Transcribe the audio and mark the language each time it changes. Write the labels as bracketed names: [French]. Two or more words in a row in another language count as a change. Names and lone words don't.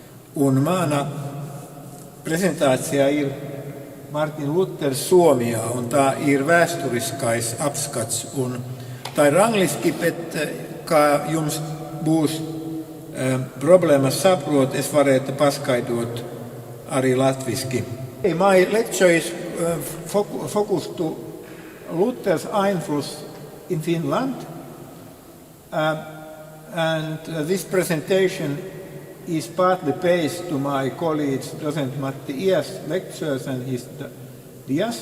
[Latvian] Un mana presentācijā ir Mārtiņš Luters Somijā, un tā ir vēsturiskais apskats. Un tā ir angliski, bet kā jums būs problēmas saprot, es varētu paskaidrot arī latviski. [English] My lecture is focused to Luther's influence in Finland, and this presentation is partly based to my colleague Docent Matti's lectures and his dias.